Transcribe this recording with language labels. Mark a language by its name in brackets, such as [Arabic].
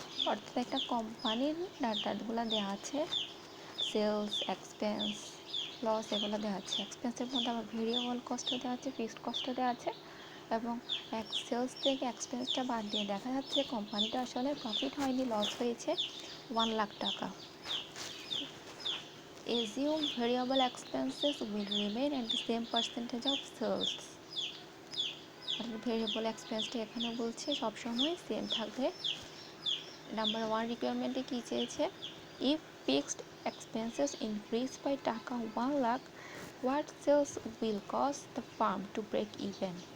[Bangla] অর্থাৎ একটা কোম্পানির ডাটাগুলো দেওয়া আছে, সেলস, এক্সপেন্স, লস এগুলো দেওয়া আছে। এক্সপেন্সের মধ্যে আবার ভেরিয়েবল কস্টও দেওয়া আছে, ফিক্সড কস্টও দেওয়া আছে এবং সেলস থেকে এক্সপেন্সটা বাদ দিয়ে দেখা যাচ্ছে কোম্পানিটা আসলে প্রফিট হয়নি, লস হয়েছে 1,00,000 টাকা। [English] Assume variable expenses will remain at the same percentage of sales. [Bangla] Variable এক্সপেন্সটা এখানে বলছে সবসময় সেম থাকবে। নাম্বার 1 রিকোয়ারমেন্টে কী চেয়েছে, [English] If fixed expenses increase by taka 1,00,000, what sales will cost the firm to break even.